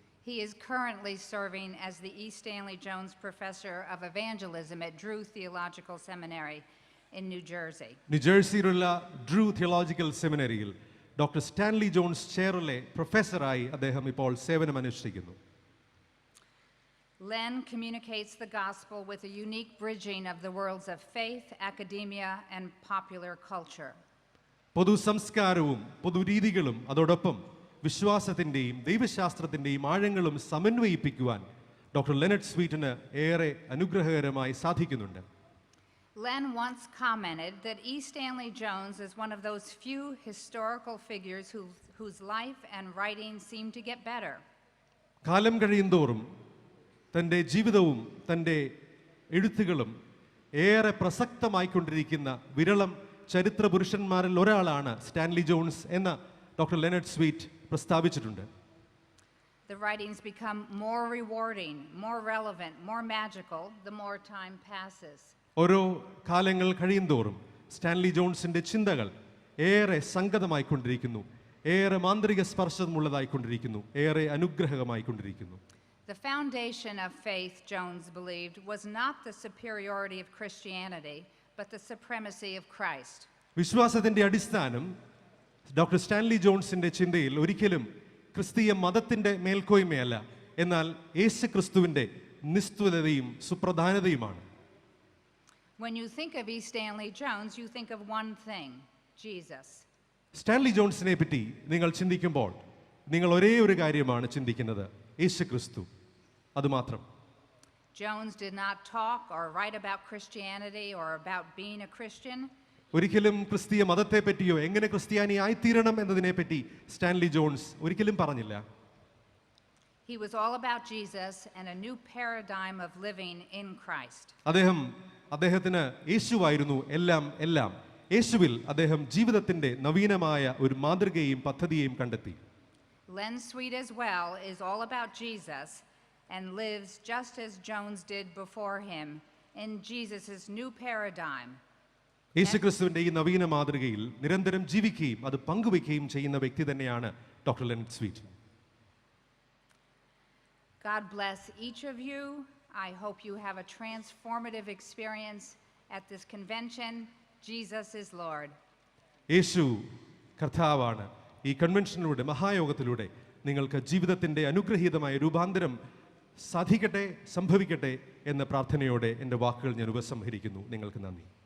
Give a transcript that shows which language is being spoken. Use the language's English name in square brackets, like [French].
[English] He is currently serving as the E. Stanley Jones Professor of Evangelism at Drew Theological Seminary in New Jersey. [Malayalam] ന്യൂജേഴ്സിയിലുള്ള Drew theological സെമിനറിയിൽ doctor Stanley John's ചെയറിലെ പ്രൊഫസറായി അദ്ദേഹം ഇപ്പോൾ സേവനമനുഷ്ഠിക്കുന്നു. [English] Len communicates the gospel with a unique bridging of the worlds of faith, academia, and popular culture. [Malayalam] പൊതു സംസ്കാരവും പൊതുരീതികളും അതോടൊപ്പം വിശ്വാസത്തിൻ്റെയും ദൈവശാസ്ത്രത്തിൻ്റെയും ആഴങ്ങളും സമന്വയിപ്പിക്കുവാൻ doctor ലെനറ്റ് സ്വീറ്റിന് ഏറെ അനുഗ്രഹകരമായി സാധിക്കുന്നുണ്ട്. [English] Len once commented that E. Stanley Jones is one of those few historical figures whose life and writing seem to get better. [Malayalam] കാലം കഴിയുന്തോറും തൻ്റെ ജീവിതവും തൻ്റെ എഴുത്തുകളും ഏറെ പ്രസക്തമായിക്കൊണ്ടിരിക്കുന്ന വിരളം ചരിത്ര പുരുഷന്മാരിൽ ഒരാളാണ് സ്റ്റാൻലി ജോൺസ് എന്ന് doctor ലെനറ്റ് sweet പ്രസ്താവിച്ചിട്ടുണ്ട്. [English] The writings become more rewarding, more relevant, more magical the more time passes. [Malayalam] ഓരോ കാലങ്ങൾ കഴിയുന്തോറും സ്റ്റാൻലി ജോൺസിൻ്റെ ചിന്തകൾ ഏറെ സംഗതമായിക്കൊണ്ടിരിക്കുന്നു, ഏറെ മാന്ത്രിക സ്പർശമുള്ളതായിക്കൊണ്ടിരിക്കുന്നു, ഏറെ അനുഗ്രഹമായിക്കൊണ്ടിരിക്കുന്നു. [English] The foundation of faith, Jones believed, was not the superiority of Christianity, but the supremacy of Christ. [Malayalam] വിശ്വാസത്തിൻ്റെ അടിസ്ഥാനം ഡോക്ടർ സ്റ്റാൻലി ജോൺസിൻ്റെ ചിന്തയിൽ ഒരിക്കലും ക്രിസ്തീയ മതത്തിൻ്റെ മേൽക്കോയ്മയല്ല, എന്നാൽ യേശു ക്രിസ്തുവിൻ്റെ നിസ്തുലതയും സുപ്രധാനതയുമാണ്. [English] When you think of E. Stanley Jones, you think of one thing, Jesus. [Malayalam] Stanley ജോൺസിനെ പറ്റി നിങ്ങൾ ചിന്തിക്കുമ്പോൾ നിങ്ങൾ ഒരേ ഒരു കാര്യമാണ് ചിന്തിക്കുന്നത്, യേശു ക്രിസ്തു, അതുമാത്രം. [English] Jones did not talk or write about Christianity or about being a Christian. [Malayalam] ഒരിക്കലും ക്രിസ്തീയ മതത്തെ പറ്റിയോ എങ്ങനെ ക്രിസ്ത്യാനി ആയിത്തീരണം എന്നതിനെ പറ്റി സ്റ്റാൻലി ജോൺസ് ഒരിക്കലും പറഞ്ഞില്ല. [English] He was all about Jesus and a new paradigm of living in Christ. [Malayalam] അദ്ദേഹത്തിന് യേശുവായിരുന്നു എല്ലാം. യേശുവിൽ അദ്ദേഹം ജീവിതത്തിന്റെ നവീനമായ ഒരു മാതൃകയും പദ്ധതിയെയും കണ്ടെത്തി. [English] Len Sweet as well is all about Jesus and lives just as Jones did before him in Jesus' new paradigm. [Malayalam] യേശുക്രിസ്തുവിന്റെ ഈ നവീന മാതൃകയിൽ നിരന്തരം ജീവിക്കുകയും അത് പങ്കുവയ്ക്കുകയും ചെയ്യുന്ന വ്യക്തി തന്നെയാണ് doctor ലെനറ്റ് sweet. [English] God bless each of you. I hope you have a transformative experience at this convention. Jesus is Lord. [Malayalam] യേശു കർത്താവാണ്. ഈ കൺവെൻഷനിലൂടെ മഹായോഗത്തിലൂടെ നിങ്ങൾക്ക് ജീവിതത്തിന്റെ അനുഗ്രഹീതമായ രൂപാന്തരം സാധിക്കട്ടെ, സംഭവിക്കട്ടെ എന്ന പ്രാർത്ഥനയോടെ എൻ്റെ വാക്കുകൾ ഞാൻ ഉപസംഹരിക്കുന്നു. നിങ്ങൾക്ക് നന്ദി.